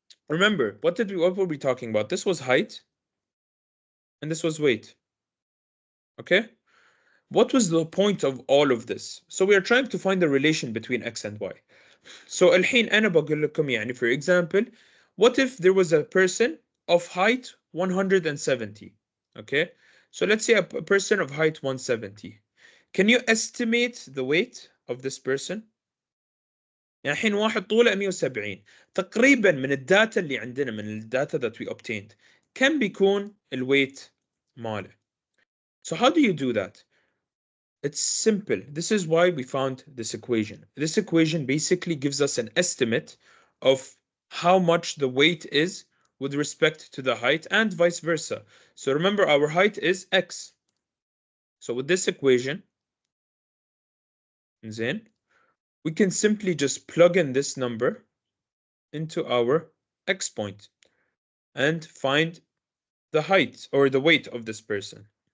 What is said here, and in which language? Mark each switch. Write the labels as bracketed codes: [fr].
[en] Remember, what were we talking about? This was height and this was weight. Okay? What was the point of all of this? So we are trying to find the relation between x and y. So [ar] الحين أنا بقول لكم يعني [en] for example, what if there was a person of height 170? Okay? So let's say a person of height 170. Can you estimate the weight of this person؟ [ar] يعني الحين واحد طوله 170 تقريبا من الداتا اللي عندنا من الداتا [en] that we obtained [ar] كم بيكون الويت ماله. [en] So how do you do that? It's simple. This is why we found this equation. This equation basically gives us an estimate of how much the weight is with respect to the height and vice versa. So remember, our height is x. So with this equation, then we can simply just plug in this number into our x point and find the height or the weight of this person.